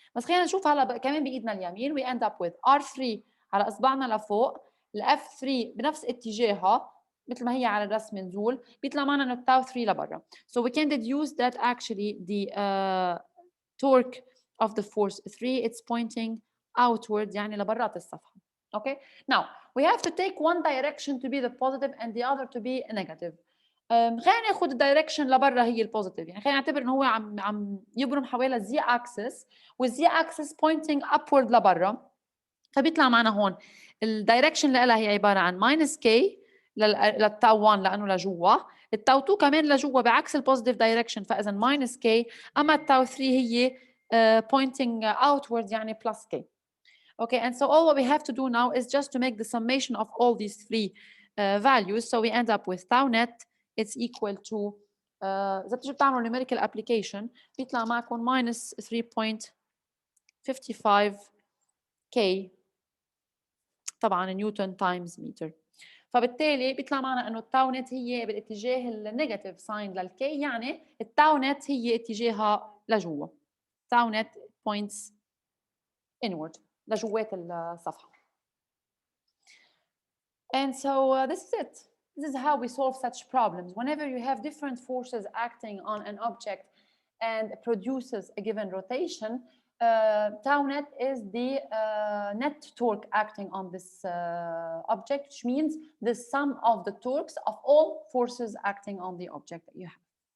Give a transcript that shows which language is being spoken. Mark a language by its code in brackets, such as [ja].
[ar] بس خلينا نشوف هلا كمان بايدنا اليمين [en] we end up with [ar] R3 على اصبعنا لفوق، ال F3 بنفس اتجاهها مثل ما هي على الرسم نزول، بيطلع معنا انه التاو 3 لبرا. [en] so we can deduce that actually the torque of the force 3 it's pointing outward [ar] يعني لبرات الصفحه. [en] okay now we have to take one direction to be the positive and the other to be negative. [ar] خلينا ناخذ الدايركشن لبرا هي البوزيتيف، يعني خلينا نعتبر انه هو عم يبرم حوالي الزي اكسس والزي اكسس [en] pointing upward [ar] لبرا، فبيطلع معنا هون الدايركشن اللي لها هي عباره عن minus k للتاو 1 لانه لجوا، التاو 2 كمان لجوا بعكس البوزيتيف دايركشن فاذا minus k، اما التاو 3 هي [en] pointing outwards [ar] يعني [en] plus k. Okay, and so all what we have to do now is just to make the summation of all these three values. So we end up with tau net, it's equal to [ar] إذا بتيجوا بتعملوا [en] numerical application [ar] بيطلع معكم [en] minus 3.55 k [ar] طبعا نيوتن تايمز متر. فبالتالي بيطلع معنا انه التاو نت هي بالاتجاه النيجاتيف ساين للكي، يعني التاو نت هي اتجاهها لجوا. تاو نت [en] points inward [ar] لجوات الصفحه. [en] And so this is it. This is how we solve such problems. Whenever you have different forces acting on an object and produces a given rotation, tau net is the net torque acting on this object, which means the sum of the torques of all forces acting on the object that you have.